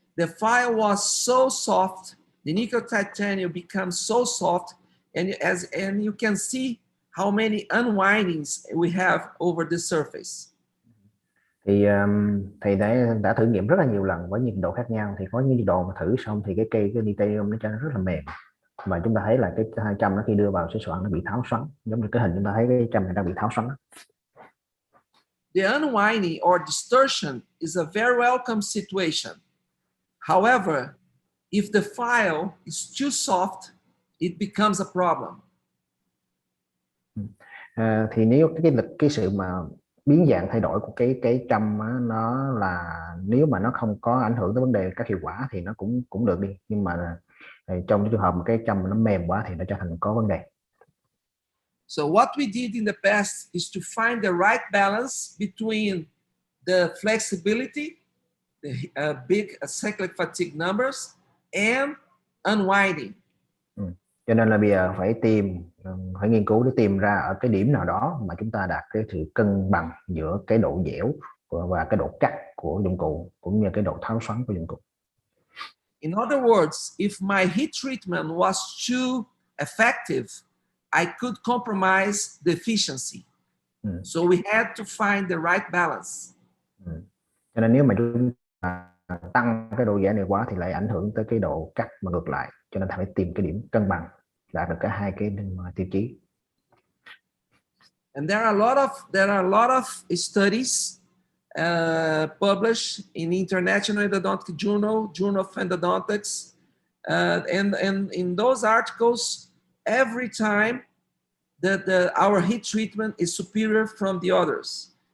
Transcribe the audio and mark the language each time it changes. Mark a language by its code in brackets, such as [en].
[en] The file was so soft, the nickel titanium becomes so soft, and you can see how many unwindings we have over the surface. [vi] Thì thầy đã thử nghiệm rất là nhiều lần với nhiệt độ khác nhau. Thì có những nhiệt độ mà thử xong thì cái titanium nó rất là mềm, mà chúng ta thấy là cái hai châm nó khi đưa vào sấy soạn nó bị tháo xoắn, giống như cái hình chúng ta thấy cái châm này đang bị tháo xoắn. [en] The unwinding or distortion is a very welcome situation. However, if the file is too soft, it becomes a problem. [vi] Thì nếu cái sự mà biến dạng thay đổi của cái châm á, nó là nếu mà nó không có ảnh hưởng tới vấn đề các hiệu quả thì nó cũng được đi, nhưng mà trong trường hợp mà cái châm nó mềm quá thì nó trở thành có vấn đề. [en] So what we did in the past is to find the right balance between the flexibility, the big cyclic fatigue numbers, and unwinding. [vi] Cho nên là bây giờ phải nghiên cứu để tìm ra ở cái điểm nào đó mà chúng ta đạt cái sự cân bằng giữa cái độ dẻo và cái độ cắt của dụng cụ cũng như cái độ tháo xoắn của dụng cụ. [en] In other words, if my heat treatment was too effective, I could compromise the efficiency. So we had to find the right balance. [vi] Cho nên nếu mà chúng ta tăng cái độ dẻo này quá thì lại ảnh hưởng tới cái độ cắt mà ngược lại, cho nên phải tìm cái điểm cân bằng đạt được cả hai cái tiêu chí. [en] And there are a lot of studies published in International Endodontic Journal of Endodontics, and in those articles, every time that our heat treatment is superior from the others.